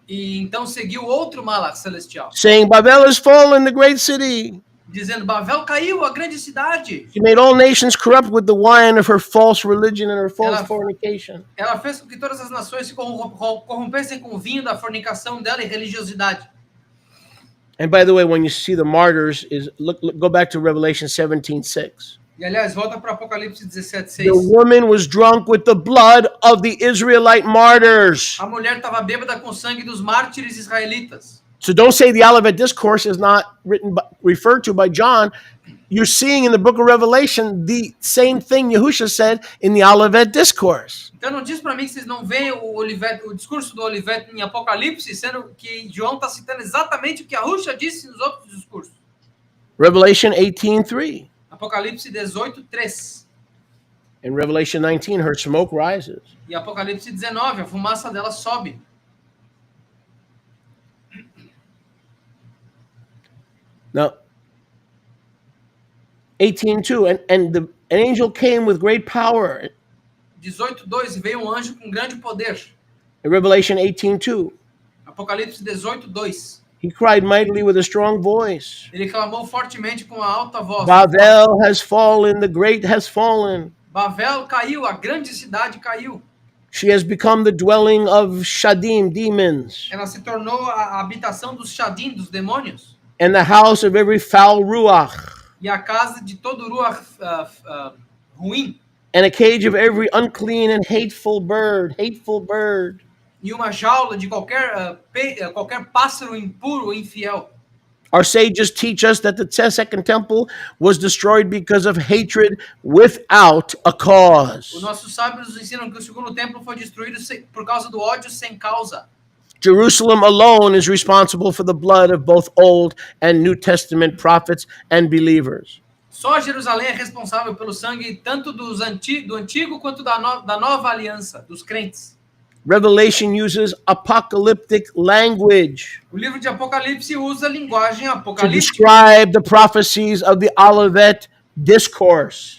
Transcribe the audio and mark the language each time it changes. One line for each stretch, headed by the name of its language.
Portuguese: E então seguiu outro malach celestial,
English: saying, Babel has fallen, the great city.
Portuguese: Dizendo, Babel caiu, a grande cidade.
English: She made all nations corrupt with the wine of her false religion and her false fornication.
Portuguese: Ela fez com que todas as nações se corrompessem com o vinho da fornicação dela e religiosidade.
English: And by the way, when you see the martyrs, go back to Revelation 17:6.
Portuguese: E aliás, volta para Apocalipse 17:6.
English: The woman was drunk with the blood of the Israelite martyrs.
Portuguese: A mulher estava bêbada com o sangue dos mártires israelitas.
English: So don't say the Olivet Discourse is not referred to by John. You're seeing in the book of Revelation the same thing Yahusha said in the Olivet Discourse.
Portuguese: Então não diz para mim que vocês não veem o discurso do Olivet em Apocalipse, sendo que João está citando exatamente o que Yahusha disse nos outros discursos.
English: Revelation 18:3.
Portuguese: Apocalipse 18:3.
English: In Revelation 19, her smoke rises.
Portuguese: E Apocalipse 19, a fumaça dela sobe.
English: Now, 18:2, and an angel came with great power.
Portuguese: 18:2, veio um anjo com grande poder.
English: In Revelation 18:2.
Portuguese: Apocalipse 18:2.
English: He cried mightily with a strong voice.
Portuguese: Ele clamou fortemente com a alta voz.
English: Babel has fallen, the great has fallen.
Portuguese: Babel caiu, a grande cidade caiu.
English: She has become the dwelling of Shadim, demons.
Portuguese: Ela se tornou a habitação dos Shadim, dos demônios.
English: And the house of every foul ruach.
Portuguese: e a casa de todo ruach ruim,
English: and a cage of every unclean and hateful bird. Hateful bird.
Portuguese: e uma jaula de qualquer pássaro impuro ou infiel.
English: Our sages teach us that the second temple was destroyed because of hatred without a
Portuguese: Os
English: cause.
Portuguese: nossos sábios nos ensinam que o segundo templo foi destruído por causa do ódio sem causa.
English: Jerusalem alone is responsible for the blood of both Old and New Testament prophets and believers.
Portuguese: Só Jerusalém é responsável pelo sangue tanto do antigo quanto da nova aliança, dos crentes.
English: Revelation uses apocalyptic language
Portuguese: O livro de Apocalipse usa linguagem
English: to
Portuguese: apocalíptica
English: describe the prophecies of the Olivet discourse.